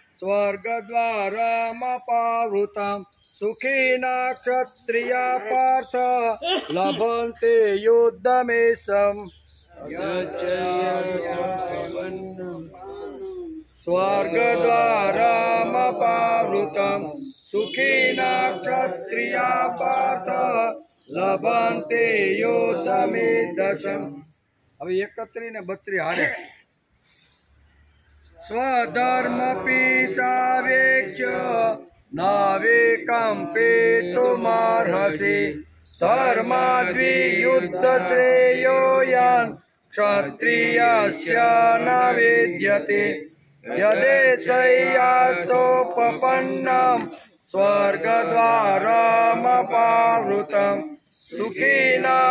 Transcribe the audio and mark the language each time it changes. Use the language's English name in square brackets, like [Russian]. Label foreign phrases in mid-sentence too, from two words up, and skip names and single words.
[Sanskrit] स्वर्गद्वारमपावृतम् सुखिन क्षत्रियः पार्थ लभन्ते युद्धमेधसम् स्वर्गद्वारमपावृतम् सुखिन क्षत्रियः पार्थ लभन्ते युद्धमेधसम्। [Gujarati] હવે 31 ને 32 હારે [Sanskrit] स्वधर्ममपि चावेक्ष्य न विकम्पितुमर्हसि धर्माद्वियुद्धश्रेयोऽयम् क्षत्रियस्य न विद्यते यदेतयाचोपपन्नम् स्वर्गद्वारमपावृतम् सुखिन